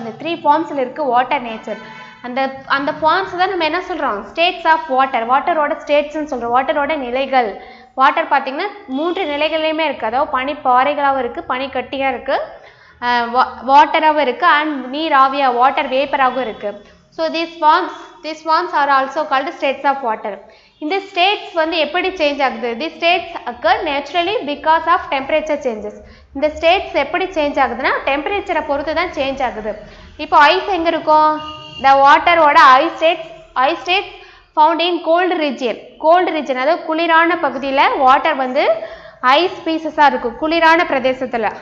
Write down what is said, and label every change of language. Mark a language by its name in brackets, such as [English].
[Tamil] இந்த 3 ஃபார்ம்ஸில் இருக்குது water nature. அந்த ஃபார்ம்ஸ் தான் நம்ம என்ன சொல்கிறோம்? States of water. வாட்டரோட ஸ்டேட்ஸ்ன்னு சொல்கிறோம். வாட்டரோட நிலைகள். வாட்டர் பார்த்திங்கன்னா 3 நிலைகள்லையுமே இருக்குது. அதாவது பனி பாறைகளாகவும் இருக்குது, பனி கட்டியாக இருக்குது, வாட்டராகவும் இருக்குது, அண்ட் நீர் ஆவியாக வாட்டர் வேப்பராகவும் இருக்குது. [English] So these forms are also called states of water. [Tamil] இந்த ஸ்டேட்ஸ் எப்படி சேஞ்ச் ஆகுது? [English] these states occur naturally because of temperature changes. [Tamil] இந்த ஸ்டேட்ஸ் எப்படி சேஞ்ச் ஆகுதுன்னா டெம்பரேச்சரை பொறுத்து தான் சேஞ்ச் ஆகுது. இப்போ ஐஸ் எங்கே இருக்கும்? the வாட்டரோட ice states [English] Found in cold region. [Tamil] அதாவது குளிரான பகுதியில் வாட்டர் ஐஸ் பீசஸாக இருக்கும், குளிரான பிரதேசத்தில்.